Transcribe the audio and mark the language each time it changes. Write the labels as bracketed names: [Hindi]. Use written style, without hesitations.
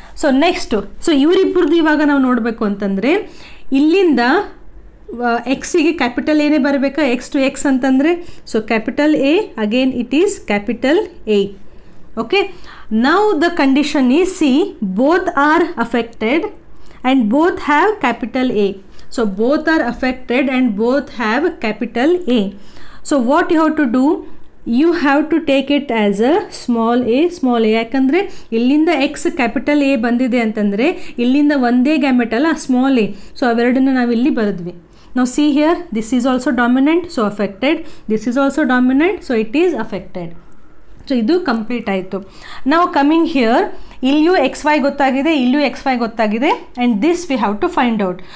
[Kannada] So next, so ಇವರಿಬ್ಬರದ್ದು ಇವಾಗ ನಾವು ನೋಡಬೇಕು ಅಂತಂದರೆ, ಇಲ್ಲಿಂದ ಎಕ್ಸಿಗೆ ಕ್ಯಾಪಿಟಲ್ ಏನೇ ಬರಬೇಕಾ? [English] X to X ಅಂತಂದರೆ, so capital A, again it is capital A. Okay, now the condition is, see, both are affected and both have capital A. So both are affected and both have capital A. So what you have to do, you have to take it as a small a. [Kannada] ಯಾಕಂದರೆ ಇಲ್ಲಿಂದ X capital A ಬಂದಿದೆ ಅಂತಂದರೆ ಇಲ್ಲಿಂದ ಒಂದೇ gamete ಅಲ್ಲ small A. So ಅವೆರಡನ್ನ ನಾವಿಲ್ಲಿ ಬರೆದ್ವಿ. ನಾವು [English] See here, this is also dominant, so affected. This is also dominant, so it is affected. [Kannada] So ಇದು ಕಂಪ್ಲೀಟ್ ಆಯಿತು. ನಾವು ಕಮಿಂಗ್ ಹಿಯರ್, ಇಲ್ಲಿಯೂ ಎಕ್ಸ್ ವೈ ಗೊತ್ತಾಗಿದೆ, ಇಲ್ಲಿಯೂ ಎಕ್ಸ್ ವೈ ಗೊತ್ತಾಗಿದೆ, [English] And this we have to find out.